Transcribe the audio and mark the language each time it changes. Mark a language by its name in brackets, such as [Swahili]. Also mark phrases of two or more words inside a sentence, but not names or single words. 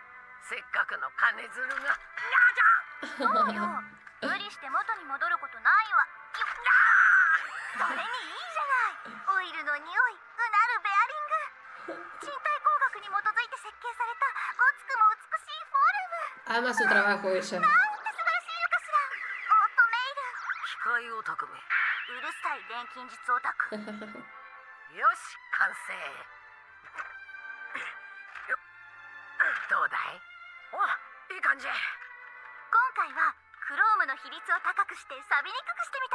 [Japanese] せっかくの金づるが。そうよ。無理して元に戻ることないわ。それにいいじゃない。オイルの匂い、うなるベアリング。身体工学に基づいて設計されたごつくも美しいフォルム。 [Spanish] Ama su trabajo ella. [Japanese] なんて素晴らしいのかしら。オートメイル。機いオタクめ。うるさい錬金術オタク。よし、完成。どうだい？お、いい感じ。今回はクロームの比率を高くして錆びにくくしてみたの。